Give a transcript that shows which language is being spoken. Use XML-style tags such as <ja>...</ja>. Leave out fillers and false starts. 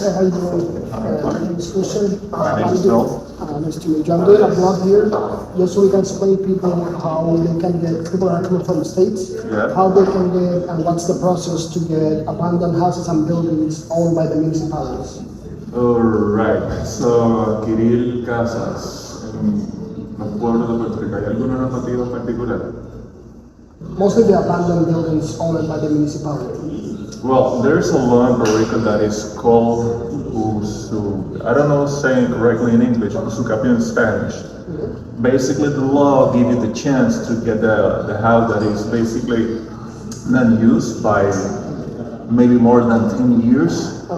<en>Hey, how you doing? My name is Christian. My name is Phil. Nice to meet you. I'm doing a blog here just so we can explain people how they can get, people that are coming from the States, how they can get and what's the process to get abandoned houses and buildings owned by the municipalities. Alright, so</en> <es>adquirir casas en los pueblos de Puerto Rico, ¿hay alguna normativa en particular?</es> <en>Mostly the abandoned buildings owned by the municipality. Well, there's a law in Puerto Rico that is called Usu. I don't know saying correctly in English, Usucapión in Spanish. Basically, the law gives you the chance to get the house that is basically not used by maybe more than 10 years.</en>